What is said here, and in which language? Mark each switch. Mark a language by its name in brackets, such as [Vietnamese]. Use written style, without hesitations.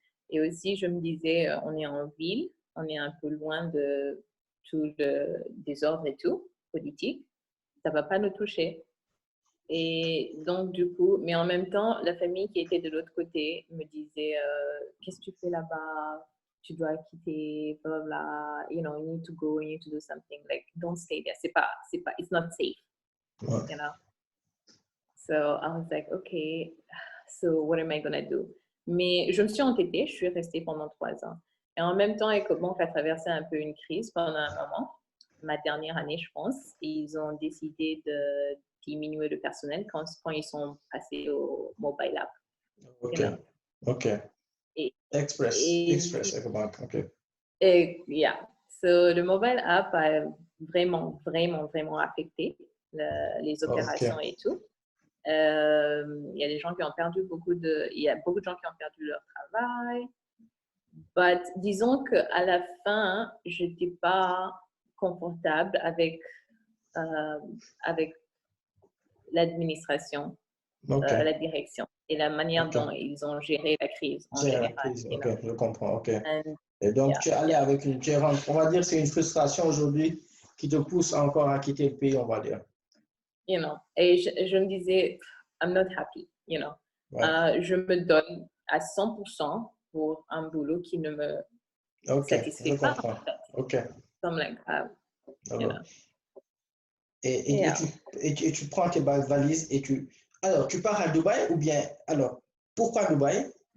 [French] Et aussi, je me disais, on est en ville, on est un peu loin de tout le désordre et tout, politique. Ça ne va pas nous toucher. Et donc, du coup, mais en même temps, la famille qui était de l'autre côté me disait, qu'est-ce que tu fais là-bas? Tu dois quitter, blah, blah, blah. [English] You know, you need to go, you need to do something. Like, don't stay there. It's not safe. You know? So, I was like, okay, so what am I going to do? [French] Mais je me suis entêtée, je suis restée pendant 3 ans. Et en même temps, Ecobank a traversé un peu une crise pendant un moment, ma dernière année, je pense. Et ils ont décidé de diminuer le personnel quand ils sont passés au mobile app. OK. Express Ecobank, OK. [English] Yeah. [French] So, le mobile app a vraiment, vraiment, vraiment affecté les opérations et tout. Il y a des gens qui ont perdu il y a beaucoup de gens qui ont perdu leur travail. But disons qu'à la fin, je n'étais pas confortable avec l'administration, la direction et la manière dont ils ont géré la crise en général. Je comprends. Et donc, tu es allé avec on va dire, c'est une frustration aujourd'hui qui te pousse encore à quitter le pays, on va dire. [English] You know, [French] et je me disais, [English] I'm not happy, you know. [French] Je me donne à 100% pour un boulot qui ne me satisfait pas. [English] Comme like, you know. [French] Et tu prends tes valises et alors, tu pars à Dubaï ou bien, alors, pourquoi Dubaï?